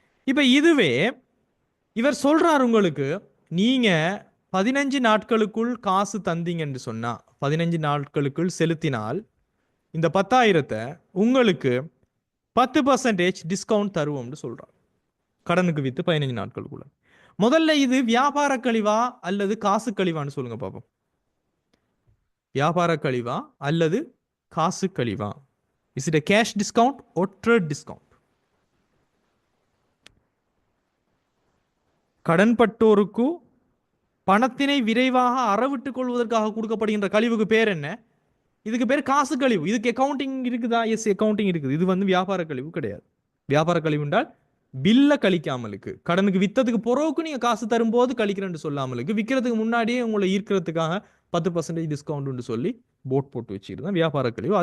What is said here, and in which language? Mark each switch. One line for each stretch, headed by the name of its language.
Tamil: இப்ப இதுவே இவர் சொல்றார், உங்களுக்கு நீங்க 15 நாட்களுக்குள் காசு தந்தீங்க என்று சொன்னா 15 நாட்களுக்குள் செலுத்தினால் இந்த 10,000 உங்களுக்கு 10% டிஸ்கவுண்ட் தருவோம்னு சொல்றார். கடனுக்கு வித்து 15 நாட்களுக்குள்ள. முதல்ல இது வியாபார கழிவா அல்லது காசு கழிவான்னு சொல்லுங்க பாப்போம். வியாபார கழிவா அல்லது காசு கழிவா?
English: Is it a cash discount or trade discount?
Tamil: கடன்பட்டோருக்கு பணத்தினை விரைவாக அறவிட்டுக் கொள்வதற்காக கொடுக்கப்படுகின்ற கழிவுக்கு பேர் என்ன? இதுக்கு பேர் காசு கழிவு. இதுக்கு அக்கவுண்டிங் இருக்குதா? எஸ், அக்கவுண்டிங் இருக்குது. இது வந்து வியாபார கழிவு கிடையாது. வியாபார கழிவு என்றால் பில்ல கழிக்காமலுக்கு, கடனுக்கு வித்ததுக்கு பிறகு நீங்க காசு தரும்போது கழிக்கிறேன்னு சொல்லாமலுக்கு, விற்கிறதுக்கு முன்னாடியே உங்களை ஈர்க்கிறதுக்காக 10% டிஸ்கவுண்ட் சொல்லி போட் போட்டு வச்சுக்கிட்டு தான் வியாபார கழிவு.